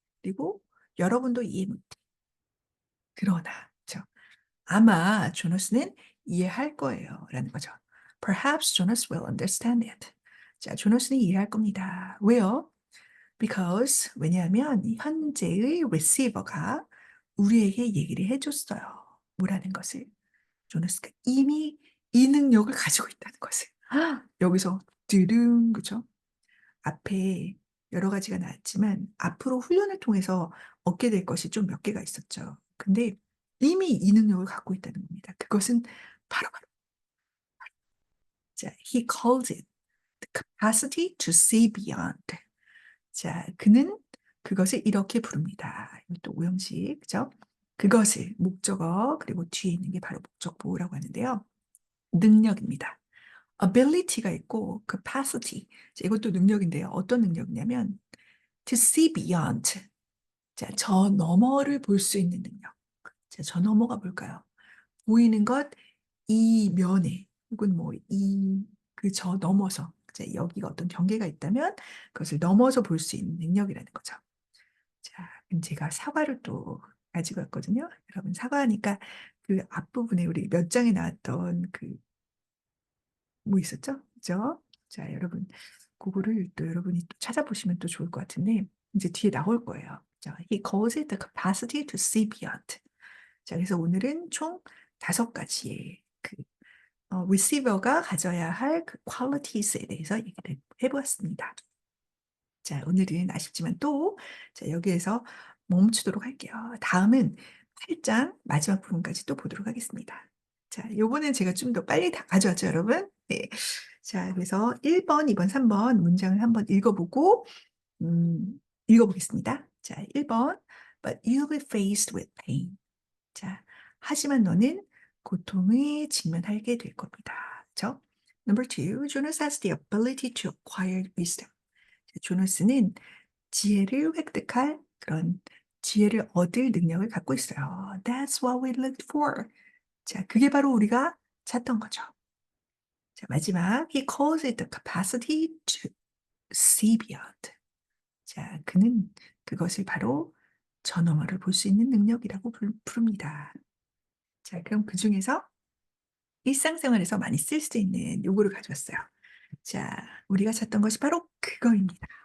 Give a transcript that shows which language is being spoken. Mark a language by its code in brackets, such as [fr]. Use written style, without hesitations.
[ko] 그리고 여러분도 이해 못해. 그러나, 그죠. 아마 조너스는 이해할 거예요. 라는 거죠. [en] Perhaps Jonas will understand it. [ko] 자, 조너스는 이해할 겁니다. 왜요? Because, 왜냐하면 현재의 receiver가 우리에게 얘기를 해줬어요. 뭐라는 것을. 조너스가 이미 이 능력을 가지고 있다는 것을. 여기서 드릉, 그죠? 앞에 여러 가지가 나왔지만 앞으로 훈련을 통해서 얻게 될 것이 좀 몇 개가 있었죠. 근데 이미 이 능력을 갖고 있다는 겁니다. 그것은 바로 자, [en] he calls it the capacity to see beyond. [ko] 자, 그는 그것을 이렇게 부릅니다. 이것도 오형식, 그죠? 그것을 목적어 그리고 뒤에 있는 게 바로 목적보호라고 하는데요. 능력입니다. ability가 있고 capacity. 자, 이것도 능력인데요. 어떤 능력이냐면 [en] to see beyond. [ko] 자, 저 너머를 볼 수 있는 능력. 자, 저 너머가 뭘까요? 보이는 것 이면에 혹은 뭐 이 그 저 넘어서 자, 여기가 어떤 경계가 있다면 그것을 넘어서 볼 수 있는 능력이라는 거죠. 자, 그럼 제가 사과를 또 가지고 왔거든요. 여러분 사과하니까 그 앞부분에 우리 몇 장에 나왔던 그 뭐 있었죠? 그죠? 자, 여러분 그거를 또 여러분이 또 찾아보시면 또 좋을 것 같은데 이제 뒤에 나올 거예요. [en] 자, he calls it the capacity to see beyond. [ko] 자, 그래서 오늘은 총 다섯 가지의 그 receiver가 가져야 할 그 qualities에 대해서 얘기를 해보았습니다. 자, 오늘은 아쉽지만 또 자, 여기에서 멈추도록 할게요. 다음은 8장 마지막 부분까지 또 보도록 하겠습니다. 자, 요번엔 제가 좀 더 빨리 다 가져왔죠, 여러분? 네. 자, 그래서 1번, 2번, 3번 문장을 한번 읽어보고 읽어보겠습니다. 자, 1번. [en] But you'll be faced with pain. [ko] 자, 하지만 너는 고통에 직면하게 될 겁니다. 그렇죠? [en] Number two, Jonas has the ability to acquire wisdom. [ko] 조너스는 지혜를 획득할 그런 지혜를 얻을 능력을 갖고 있어요. [en] That's what we looked for. [ko] 자, 그게 바로 우리가 찾던 거죠. [en] 자, 마지막, he calls it the capacity to see beyond. [ko] 자, 그는 그것을 바로 전어물을 볼 수 있는 능력이라고 부릅니다. 자, 그럼 그중에서 일상생활에서 많이 쓸 수 있는 요거를 가져왔어요. 자, 우리가 찾던 것이 바로 그거입니다.